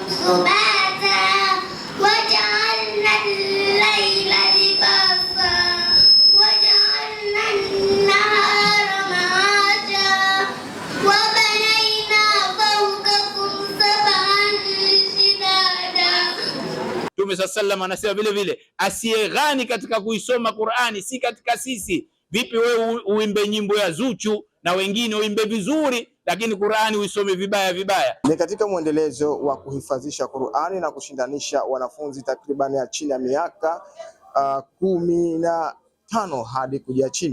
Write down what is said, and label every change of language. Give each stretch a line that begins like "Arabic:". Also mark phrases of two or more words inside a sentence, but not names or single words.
Arabic: سباتا وجعلنا الليل لباسا وجعلنا النهار معاشا وبنينا فوقكم سبعا شدادا.
Swahili: Mtume sallallahu anasema vile vile asiyeghani katika kuisoma Qur'ani si katika sisi. Vipi wewe uimbe nyimbo ya Zuchu na wengine uimbe vizuri, lakini Qur'ani uisome vibaya vibaya? Ni katika mwendelezo wa kuhifadhisha Qur'ani na kushindanisha wanafunzi takribani ya chini ya miaka 15 hadi kuja chini.